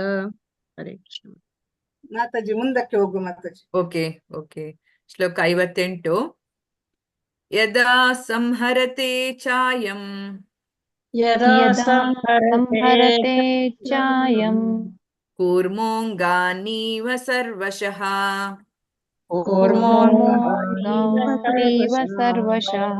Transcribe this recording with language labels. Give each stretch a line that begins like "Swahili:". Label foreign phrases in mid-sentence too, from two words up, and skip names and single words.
Sanskrit: हरे कृष्ण.
Kannada: ಮಾತಾಜಿ ಮುಂದಕ್ಕೆ ಹೋಗು ಮಾತಾಜಿ. ಓಕೆ ಓಕೆ ಶ್ಲೋಕ 58.
Sanskrit: ಯದಾ ಸಂಹರತೆ ಚಾಯಂ यदा संहरते चायं ಕೂರ್ಮೋಂಗಾನೀವ ಸರ್ವಶಃ कूर्मोऽङ्गानीव सर्वशः